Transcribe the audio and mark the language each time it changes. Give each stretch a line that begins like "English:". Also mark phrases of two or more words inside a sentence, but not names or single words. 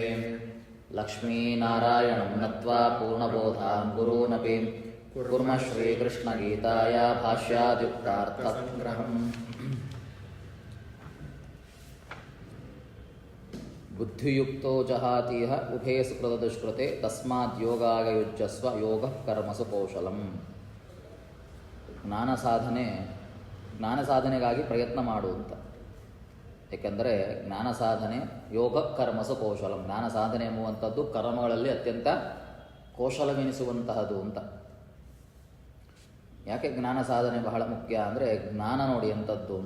Sanskrit: ಲಕ್ಷ್ಮೀನಾರಾಯಣಂ ನತ್ವಾ ಪೂರ್ಣಬೋಧಾಂ ಗುರೂನಪಿ ಕುರ್ಮಃ ಶ್ರೀಕೃಷ್ಣಗೀತಾಯ ಭಾಷ್ಯಾದ್ಯುಕ್ತಾರ್ಥಸಂಗ್ರಹಂ. ಬುದ್ಧಿಯುಕ್ತೋ ಜಹಾತೀಹ ಉಭೇ ಸುಕೃತದುಷ್ಕೃತೆ ತಸ್ಮಾದ್ ಯೋಗಾಯ ಯುಜ್ಯಸ್ವ ಯೋಗ ಕರ್ಮಸು ಕೌಶಲಂ.
Kannada: ಜ್ಞಾನ ಸಾಧನೆಗಾಗಿ ಪ್ರಯತ್ನ ಮಾಡು ಅಂತ. ಏಕೆಂದರೆ ಜ್ಞಾನ ಸಾಧನೆ
Sanskrit: ಯೋಗ ಕರ್ಮಸು ಕೌಶಲಂ.
Kannada: ಜ್ಞಾನ ಸಾಧನೆ ಎಂಬುವಂಥದ್ದು ಕರ್ಮಗಳಲ್ಲಿ ಅತ್ಯಂತ ಕೌಶಲವೆನಿಸುವಂತಹದ್ದು ಅಂತ. ಯಾಕೆ ಜ್ಞಾನ ಸಾಧನೆ ಬಹಳ ಮುಖ್ಯ ಅಂದರೆ, ಜ್ಞಾನ ನೋಡಿ ಎಂಥದ್ದು ಅಂತ.